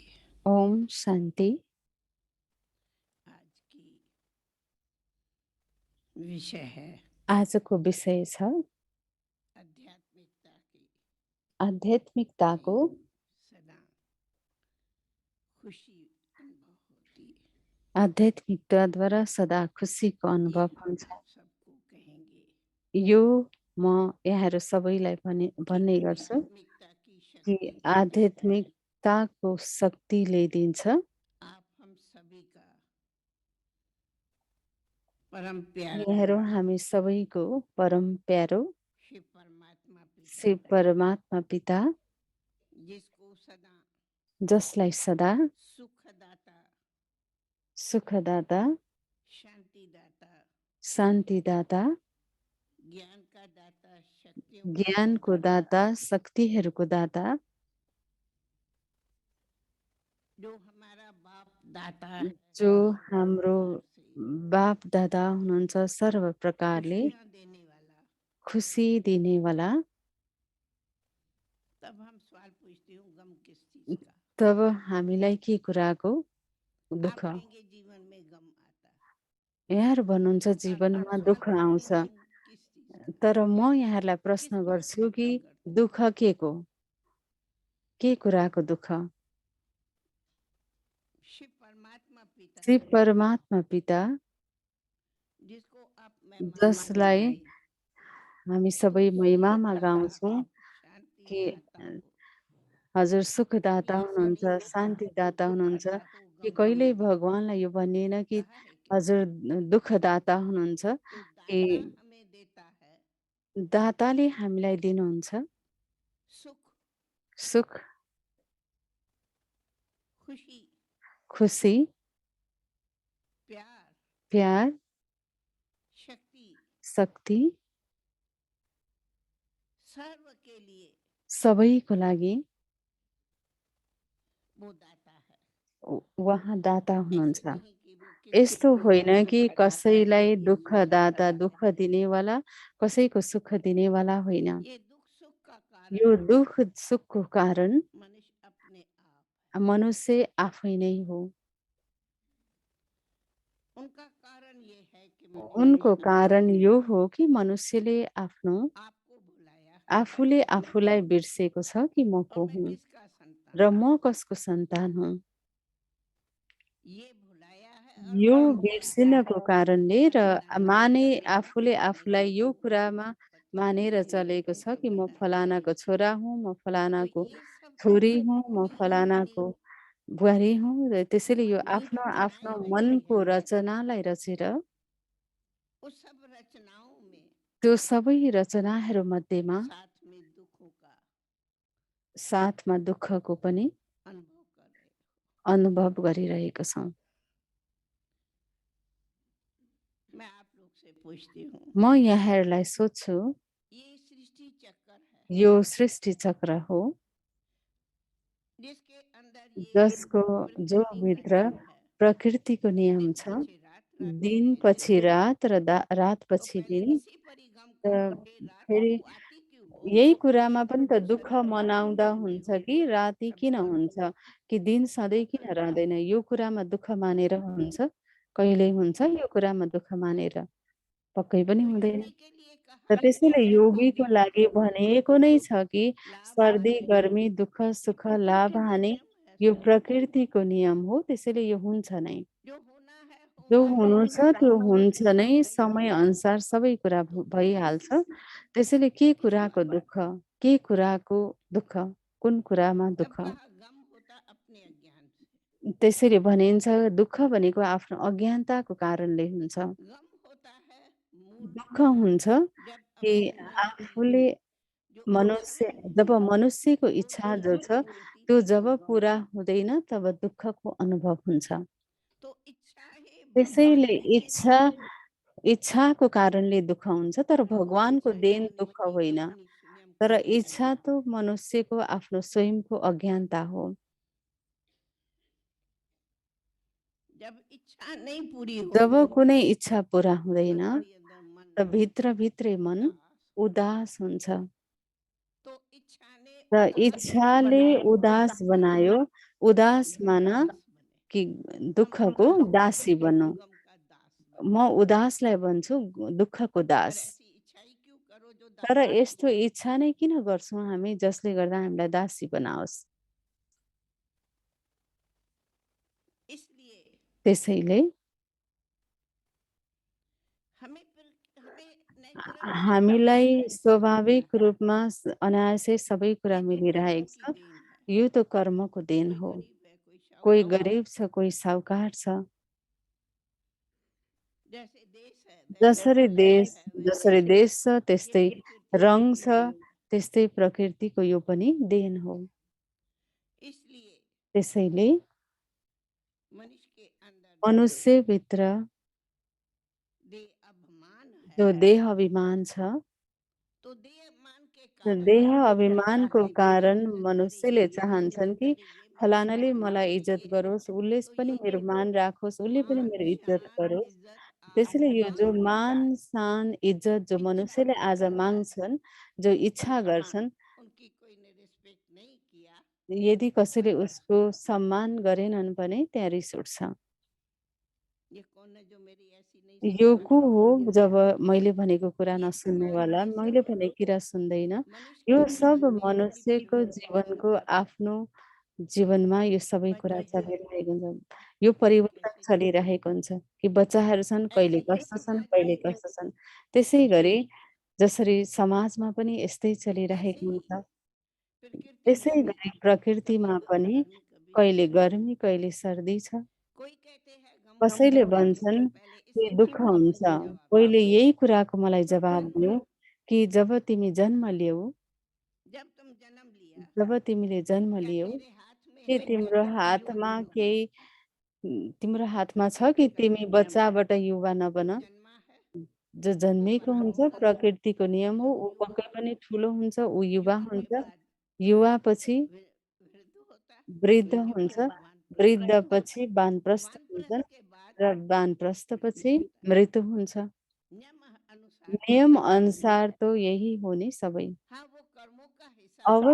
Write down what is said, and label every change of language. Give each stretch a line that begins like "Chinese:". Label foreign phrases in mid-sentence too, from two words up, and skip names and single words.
Hindi: ओम शान्ति। आज की विषय है
Nepali: आजको विषय छ
Hindi: आध्यात्मिकता की
Nepali: आध्यात्मिकताको
Hindi: सदा खुशी अनुभव होती है।
Nepali: आध्यात्मिकताद्वारा सदा खुसीको अनुभव
Hindi: ये
Nepali: हुन्छ।
Hindi: आप सबको कहेंगे
Nepali: यो म यहाँहरू सबैलाई भन्ने
Hindi: कि
Nepali: गर्छु
Hindi: आध्यात्मिकता की कि शक्ति क्या है।
Nepali: आध्यात्मिकताको शक्तिले दिन्छ
Hindi: आप हम सभी का परम प्यारा
Nepali: यहाँहरू हामी सबैको परम प्यारो
Hindi: शिव परमात्मा पिता
Nepali: शिव परमात्मा पिता
Hindi: जिसको सदा
Nepali: जसलाई सदा
Hindi: सुखदाता
Nepali: सुखदाता
Hindi: शांतिदाता
Nepali: शान्तिदाता
Hindi: ज्ञान का दाता शक्तियों का
Nepali: ज्ञानको दाता शक्तिहरूको दाता
Hindi: जो हमारा बाप दाता है
Nepali: जो
Hindi: सर्व
Nepali: हाम्रो
Hindi: प्रकार से
Nepali: बाप दादा हुनुहुन्छ सर्व प्रकारले
Hindi: खुशियां देने वाला।
Nepali: खुसी दिनेवाला।
Hindi: तब हम सवाल पूछते हूँ गम किस चीज का।
Nepali: तब हामीलाई के कुराको
Hindi: आप
Nepali: दुःख
Hindi: कहेंगे जीवन में गम आता है।
Nepali: यहाँहरू भन्नुहुन्छ
Hindi: और
Nepali: जीवनमा
Hindi: सवाल
Nepali: दुःख
Hindi: पूछते
Nepali: आउँछ,
Hindi: हैं गम किस चीज का।
Nepali: तर म यहाँहरूलाई
Hindi: किस
Nepali: प्रश्न
Hindi: बात
Nepali: गर्छु
Hindi: का
Nepali: कि
Hindi: गम करते हैं।
Nepali: दुःख के को, के कुराको दुःख?
Hindi: शिव परमात्मा पिता
Nepali: शिव परमात्मा पिता
Hindi: जिसको आप महिमा में
Nepali: जसलाई
Hindi: गाएं,
Nepali: हामी सबै महिमामा गाउँछौँ
Hindi: शांति कि दाता हो,
Nepali: हजुर सुखदाता
Hindi: ये
Nepali: हुनुहुन्छ,
Hindi: कभी
Nepali: शान्तिदाता हुनुहुन्छ,
Hindi: दुखदाता हो कि गम
Nepali: कहिल्यै
Hindi: देने वाला।
Nepali: भगवानलाई यो भनिएन कि
Hindi: कहा है क्या।
Nepali: हजुर दुःखदाता हुनुहुन्छ
Hindi: तो
Nepali: कि
Hindi: दाता हमें देता है
Nepali: दाताले हामीलाई दिनुहुन्छ
Hindi: सुख
Nepali: सुख,
Hindi: खुशी
Nepali: खुसी,
Hindi: प्यार
Nepali: प्यार,
Hindi: शक्ति
Nepali: शक्ति
Hindi: सर्व के लिए
Nepali: सबैको लागि
Hindi: वो दाता है।
Nepali: उहाँ दाता
Hindi: ऐसे
Nepali: हुनुहुन्छ।
Hindi: नहीं कि वो किसी
Nepali: यस्तो
Hindi: को
Nepali: होइन कि
Hindi: दुख दाता
Nepali: कसैलाई
Hindi: है।
Nepali: दुःख दाता दुःख दिनेवाला कसैको सुख दिनेवाला होइन।
Hindi: ये दुख सुख का
Nepali: यो
Hindi: कारण
Nepali: दुःख सुखको कारण
Hindi: मनुष्य अपने आप है।
Nepali: मनुष्य आफै नै हो।
Hindi: उनका कारण ये है कि
Nepali: उनको
Hindi: मनुष्य
Nepali: कारण यो हो कि मनुष्यले आफ्नो
Hindi: आपको भुलाया है
Nepali: आफूले आफूलाई बिर्सेको छ कि म
Hindi: और को मैं
Nepali: हुँ
Hindi: किसका संतान
Nepali: र
Hindi: हूँ।
Nepali: म कसको सन्तान हुँ।
Hindi: ये भुलाया है और
Nepali: यो
Hindi: मान गया है
Nepali: बिर्सिनको कारणले
Hindi: कि
Nepali: र
Hindi: फलाना माने फलाना
Nepali: आफूले
Hindi: फलाने
Nepali: आफूलाई
Hindi: की
Nepali: यो
Hindi: वो
Nepali: कुरामा
Hindi: पति
Nepali: मानेर
Hindi: है,
Nepali: चलेको छ कि म
Hindi: फलाना
Nepali: फलानाको
Hindi: ये
Nepali: छोरा हुँ, म
Hindi: तो
Nepali: फलानाको
Hindi: ये सब
Nepali: छोरी
Hindi: चीजें
Nepali: हुँ, म
Hindi: उन्होंने
Nepali: फलानाको
Hindi: अपनी
Nepali: बुहारी हुँ र त्यसैले यो
Hindi: अपनी
Nepali: आफ्नो आफ्नो
Hindi: रचनाएं रची
Nepali: मनको
Hindi: हैं।
Nepali: रचनालाई रचेर
Hindi: उस सब रचनाओं में
Nepali: त्यो सबै रचनाहरू मध्येमा
Hindi: साथ में दुखों का
Nepali: साथमा दुःखको पनि
Hindi: अनुभव कर रहे हो।
Nepali: अनुभव गरिरहेको छौँ।
Hindi: मैं आप लोग से पूछती हूँ,
Nepali: म यहाँहरूलाई सोध्छु,
Hindi: ये सृष्टि चक्कर है
Nepali: यो सृष्टि चक्र हो
Hindi: जिसके अंदर ये
Nepali: जसको जो
Hindi: प्रकृति का
Nepali: भित्र
Hindi: नियम है,
Nepali: प्रकृतिको नियम
Hindi: दिन
Nepali: छ।
Hindi: पछे रात, रात दिन पछे
Nepali: पछि
Hindi: दिन।
Nepali: रात र रात
Hindi: तो
Nepali: पछि
Hindi: पहले
Nepali: दिन।
Hindi: इसी परिगम को
Nepali: र
Hindi: हे रात
Nepali: फेरि
Hindi: तू आती क्यों हो,
Nepali: यही कुरामा पनि त
Hindi: तू
Nepali: दुःख
Hindi: सदा रात ही
Nepali: मनाउँदा
Hindi: रहती
Nepali: हुन्छ
Hindi: हो,
Nepali: कि राति
Hindi: कभी
Nepali: किन
Hindi: करो
Nepali: हुन्छ कि दिन सधैँ
Hindi: दुख
Nepali: किन
Hindi: ना।
Nepali: रहँदैन, यो कुरामा दुःख मानेर हुन्छ, कहिल्यै हुन्छ यो कुरामा दुःख मानेर? पक्कै पनि हुँदैन।
Hindi: प्रकृति के लिए
Nepali: र
Hindi: कहा
Nepali: त्यसैले
Hindi: जैसे
Nepali: योगीको
Hindi: सर्दी
Nepali: लागि
Hindi: गर्मी,
Nepali: भनिएको नै छ कि
Hindi: लाभ सर्दी, हानि,
Nepali: गर्मी, दुःख,
Hindi: ये
Nepali: सुख, लाभ,
Hindi: प्रकृति का
Nepali: हानि
Hindi: नियम है
Nepali: यो
Hindi: सब।
Nepali: प्रकृतिको नियम हो, त्यसैले यो हुन्छ नै।
Hindi: जो होना है
Nepali: जो
Hindi: होगा ही,
Nepali: हुनु छ त्यो
Hindi: समय
Nepali: हुन्छ
Hindi: अनुसार
Nepali: नै,
Hindi: होगा ही।
Nepali: समयअनुसार सबै कुरा
Hindi: तो
Nepali: भइहाल्छ।
Hindi: किस
Nepali: त्यसैले के
Hindi: किस
Nepali: कुराको
Hindi: बात
Nepali: दुःख, के कुराको दुःख, कुन कुरामा
Hindi: जब
Nepali: दुःख?
Hindi: कहा गम होता अपने अज्ञान से,
Nepali: त्यसैले भनिन्छ दुःख भनेको आफ्नो अज्ञानताको कारणले हुन्छ।
Hindi: गम होता है मूल
Nepali: दुःख हुन्छ
Hindi: जब
Nepali: कि
Hindi: अपने मन की
Nepali: आफूले
Hindi: जो
Nepali: मनुष्य
Hindi: इच्छाएं हैं
Nepali: जब मनुष्यको इच्छा
Hindi: उनकी
Nepali: जो छ
Hindi: पूरी होती
Nepali: त्यो
Hindi: तब
Nepali: जब
Hindi: वो गम
Nepali: पुरा
Hindi: है।
Nepali: हुँदैन तब दुःखको अनुभव हुन्छ।
Hindi: तो इच्छा ही
Nepali: त्यसैले
Hindi: भगवान ने
Nepali: इच्छाको कारणले दुःख हुन्छ, तर भगवानको
Hindi: इच्छा देन जन्म
Nepali: दुःख
Hindi: की
Nepali: होइन।
Hindi: अपनी स्वयं
Nepali: तर
Hindi: की इच्छा अज्ञानता।
Nepali: त मनुष्यको आफ्नो स्वयंको अज्ञानता हो।
Hindi: जब इच्छा नहीं पूरी
Nepali: जब
Hindi: होगी
Nepali: कुनै इच्छा पुरा हुँदैन
Hindi: अंदर ही अंदर मन
Nepali: त भित्र-भित्रै मन
Hindi: उदास।
Nepali: उदास हुन्छ।
Hindi: तो इच्छा ने
Nepali: र
Hindi: उदास
Nepali: इच्छाले
Hindi: बनाया
Nepali: उदास बनायो, उदास
Hindi: कि हम माना दास बने।
Nepali: कि
Hindi: हम
Nepali: दुःखको
Hindi: उदास को
Nepali: दासी
Hindi: कहते हैं
Nepali: बन्नु।
Hindi: गम का दास बने।
Nepali: म उदासलाई भन्छु दुःखको
Hindi: पर
Nepali: दास।
Hindi: ऐसी इच्छाई क्यों करो जो
Nepali: तर
Hindi: दासी बने।
Nepali: यस्तो इच्छा नै किन गर्छौँ हामी जसले गर्दा हामीलाई दासी बनाओस्?
Hindi: इसलिए
Nepali: त्यसैले
Hindi: हमें नेचुरली
Nepali: हामीलाई
Hindi: सब कुछ
Nepali: स्वाभाविक रूपमा अनायासै सबै कुरा
Hindi: ये तो कर्मों
Nepali: मिलिरहेको
Hindi: की
Nepali: छ।
Hindi: देन है।
Nepali: यो त कर्मको देन
Hindi: कोई
Nepali: हो।
Hindi: गरीब है कोई
Nepali: कोही
Hindi: साहूकार है।
Nepali: गरिब छ, कोही साहुकार छ।
Hindi: जैसे देश है वैसे रंग है
Nepali: जसरी
Hindi: वैसे
Nepali: देश छ
Hindi: ये
Nepali: त्यस्तै
Hindi: प्रकृति की
Nepali: रङ
Hindi: देन
Nepali: छ,
Hindi: है।
Nepali: त्यस्तै प्रकृतिको यो पनि देन हो।
Hindi: इसलिए
Nepali: त्यसैले
Hindi: मनुष्य के अंदर जो
Nepali: मनुष्यभित्र
Hindi: देह अभिमान
Nepali: जो
Hindi: है
Nepali: देह अभिमान छ,
Hindi: तो देह मान के
Nepali: त्यो
Hindi: कारण
Nepali: देह
Hindi: मनुष्य
Nepali: अभिमानको
Hindi: चाहता है कि ये
Nepali: कारण
Hindi: इज्जत करे
Nepali: मनुष्यले
Hindi: ये मेरी
Nepali: चाहन्छन्
Hindi: इज्जत
Nepali: कि
Hindi: करे ये मेरा
Nepali: फलानाले
Hindi: मान
Nepali: मलाई
Hindi: रखे
Nepali: इज्जत
Hindi: ये
Nepali: गरोस्, उसले
Hindi: तो
Nepali: पनि
Hindi: ये
Nepali: मेरो मान राखोस्, उसले पनि
Hindi: मान
Nepali: मेरो इज्जत
Hindi: शान
Nepali: गरोस्।
Hindi: इज्जत
Nepali: त्यसैले यो जो
Hindi: आबरू
Nepali: मान, शान, इज्जत जो
Hindi: इच्छा
Nepali: मनुष्यले
Hindi: जो आज करता है
Nepali: माग्छन्, जो इच्छा गर्छन्,
Hindi: उनकी कोई ने रिस्पेक्ट नहीं किया
Nepali: यदि
Hindi: तो
Nepali: कसैले
Hindi: रिस
Nepali: उसको सम्मान गरेनन् भने त्यहाँ रिस उठ्छ।
Hindi: ये कौन है जो मेरी ऐसी नहीं
Nepali: यो
Hindi: सुनता।
Nepali: को हो जब मैले भनेको कुरा
Hindi: ये
Nepali: नसुन्नेवाला,
Hindi: ये
Nepali: मैले
Hindi: सब
Nepali: भनेको कुरा सुन्दैन।
Hindi: मनुष्य
Nepali: यो
Hindi: के
Nepali: सब
Hindi: जीवन में अपनी
Nepali: मनुष्यको
Hindi: परिवर्तन
Nepali: जीवनको आफ्नो जीवनमा यो सबै कुरा
Hindi: बच्चे
Nepali: चलिरहेको हुन्छ। यो
Hindi: कभी
Nepali: परिवर्तन
Hindi: कैसे कैसे
Nepali: चलिरहेको हुन्छ कि बच्चाहरू छन्, कहिले
Hindi: ऐसे
Nepali: कस्तो
Hindi: जैसे
Nepali: छन्,
Hindi: आज
Nepali: कहिले कस्तो छन्। त्यसै गरी जसरी समाजमा पनि यस्तै
Hindi: ऐसे
Nepali: चलिरहेको
Hindi: ही
Nepali: हुन्छ।
Hindi: प्रकृति
Nepali: त्यसै
Hindi: में भी
Nepali: गरी
Hindi: कभी
Nepali: प्रकृतिमा
Hindi: गर्मी
Nepali: पनि
Hindi: कभी
Nepali: कहिले
Hindi: सर्दी।
Nepali: गर्मी, कहिले सर्दी छ।
Hindi: कोई कहते हैं गम
Nepali: कसैले
Hindi: होता है
Nepali: भन्छन्
Hindi: पहले
Nepali: कि
Hindi: इसी
Nepali: दुःख
Hindi: प्रश्न का
Nepali: हुन्छ।
Hindi: मुझे जवाब दो।
Nepali: पहिले यही कुराको मलाई जवाब दियो कि जब तिमी जन्म लियौ,
Hindi: जब तुम जन्म लिया
Nepali: जब तिमीले जन्म
Hindi: क्या
Nepali: लियौ,
Hindi: तेरे हाथ में
Nepali: के
Hindi: है
Nepali: तिम्रो
Hindi: जन्म की
Nepali: हातमा
Hindi: युक्ति।
Nepali: केही तिम्रो हातमा छ कि तिमी
Hindi: प्रकृति नियम है
Nepali: बच्चाबाट युवा
Hindi: जो
Nepali: नबन?
Hindi: जन्मा है
Nepali: जो
Hindi: वो
Nepali: जन्मेको
Hindi: बड़ा
Nepali: हुन्छ
Hindi: होगा
Nepali: प्रकृतिको नियम हो,
Hindi: जब
Nepali: ऊ
Hindi: युवा
Nepali: पक्कै पनि
Hindi: होगा
Nepali: ठुलो हुन्छ, ऊ युवा
Hindi: युवा के
Nepali: हुन्छ।
Hindi: बाद
Nepali: युवापछि
Hindi: वृद्ध होता है
Nepali: वृद्ध
Hindi: वृद्ध के
Nepali: हुन्छ,
Hindi: बाद वानप्रस्थ होता
Nepali: वृद्धपछि
Hindi: है
Nepali: वानप्रस्थ हुन्छन्
Hindi: वानप्रस्थ के बाद
Nepali: र
Hindi: मृत्यु
Nepali: वानप्रस्थपछि
Hindi: होता है।
Nepali: मृत्यु हुन्छ।
Hindi: नियम अनुसार तो
Nepali: नियम
Hindi: सब यही है।
Nepali: अनुसार त यही हो नि सबै।
Hindi: हाँ वो कर्मों का हिसाब किताब